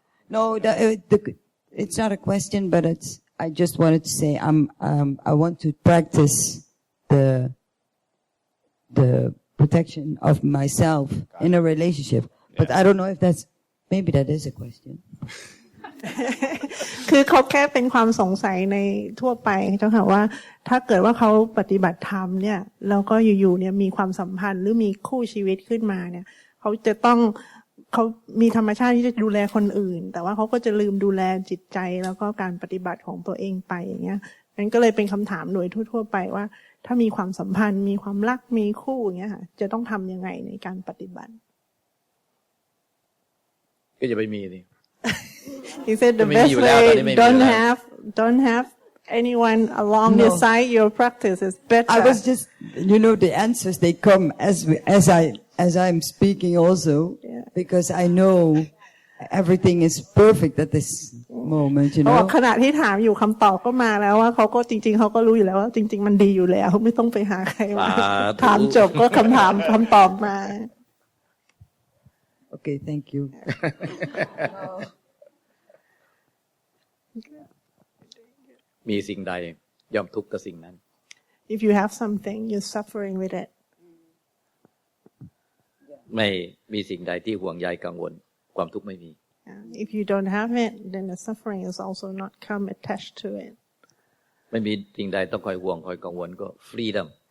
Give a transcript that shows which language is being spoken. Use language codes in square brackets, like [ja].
[en] No, it's not a question, but I just wanted to say I want to practice the protection of myself in a relationship. But I don't know if maybe that is a question. [th] คือเขาแค่เป็นความสงสัยในทั่วไปเจ้าค่ะว่าถ้าเกิดว่าเขาปฏิบัติธรรมเนี่ยแล้วก็อยู่ๆเนี่ยมีความสัมพันธ์หรือมีคู่ชีวิตขึ้นมาเนี่ยเขามีธรรมชาติที่จะดูแลคนอื่นแต่ว่าเขาก็จะลืมดูแลจิตใจแล้วก็การปฏิบัติของตัวเองไปอย่างเงี้ยนั้นก็เลยเป็นคำถามโดยทั่วๆไปว่าถ้ามีความสัมพันธ์มีความรักมีคู่อย่างเงี้ยค่ะจะต้องทำยังไงในการปฏิบัติ ก็จะไปมีนี่ [en] He said the best way don't have anyone along your side. Your practice is better. I was just, the answers they come as I'm speaking also, because I know everything is perfect at this moment. [th] ขณะที่ถามอยู่คำตอบก็มาแล้วว่าเขาก็จริงๆเขาก็รู้อยู่แล้วว่าจริงๆมันดีอยู่แล้วไม่ต้องไปหาใครมาถามจบก็คำตอบมา [en] Okay, thank you. [th] มีสิ่งใดย่อมทุกข์กับสิ่งนั้น [en] If you have something, you're suffering with it. [th] ไม่มีสิ่งใดที่ห่วงใยกังวลความทุกข์ไม่มี [en] If you don't have it, then the suffering is also not come attached to it. [th] ไม่มีสิ่งใดต้องคอยห่วงคอยกังวลก็ freedom.